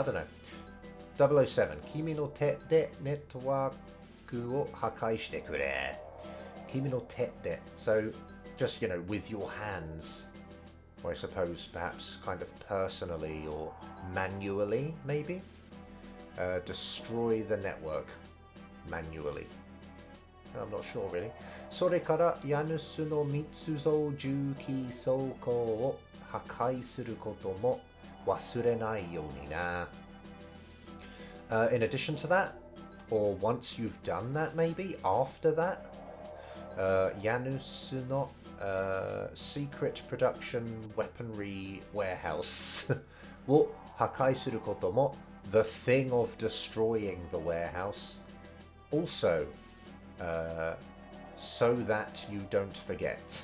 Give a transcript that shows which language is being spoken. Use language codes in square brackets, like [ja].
[en] I don't know. [ja] 007. Kimi no te de networkを破壊してくれ. Kimi no te de. [en] So, just, you know, with your hands. Or I suppose perhaps kind of personally or manually, maybe. Destroy the network manually. I'm not sure really. [ja] それから家主の密造重機倉庫を破壊することも忘れないようにな. [en] In addition to that, or once you've done that, maybe after that, [ja] 家主の [en] secret production weaponry warehouse [ja] を破壊することも [en] the thing of destroying the warehouse also so that you don't forget.